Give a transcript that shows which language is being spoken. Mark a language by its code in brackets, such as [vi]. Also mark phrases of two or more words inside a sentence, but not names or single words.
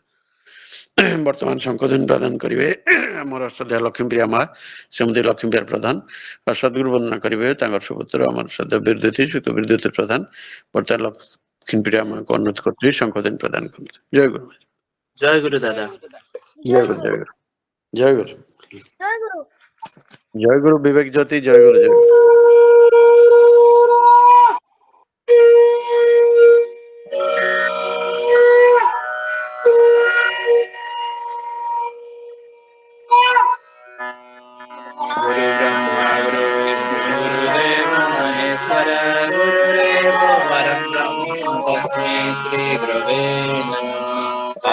[or] ବର୍ତ୍ତମାନ ଶଙ୍ଖଧ୍ୱନି ପ୍ରଦାନ କରିବେ ଆମର ଶ୍ରଦ୍ଧା ଲକ୍ଷ୍ମୀପ୍ରିୟା ମା ଶ୍ରୀମତୀ ଲକ୍ଷ୍ମୀପ୍ରିୟା ପ୍ରଧାନ ଆଉ ସଦ୍ଗୁରୁ ବନ୍ଦନା କରିବେ ତାଙ୍କର ସୁପୁତ୍ର ଆମର ଶ୍ରଦ୍ଧା ବିଦ୍ୟୁତି ଶ୍ରୀତ ବିଦ୍ୟୁତି ପ୍ରଧାନ। ବର୍ତ୍ତମାନ ଲକ୍ଷ୍ମୀପ୍ରିୟା ମାଙ୍କୁ ଅନୁରୋଧ କରୁଛି ଶଙ୍ଖଧ୍ୱନି ପ୍ରଦାନ କରନ୍ତୁ। ଜୟ ଗୁରୁ। ଜୟ ଗୁରୁ ଦାଦା। ଜୟ ଗୁରୁ ଜୟ ଗୁରୁ ଜୟ ଗୁରୁ ଜୟ ଗୁରୁ ବିବେକ ଜ୍योତି ଜୟ ଗୁରୁ ଜୟ ଗୁରୁ। [sa] गुरु ब्रह्मा गुरु विष्णु गुरुदेव महेश्वर गुरुदेव परं ब्रह्म तस्मै श्री गुरवे नमः।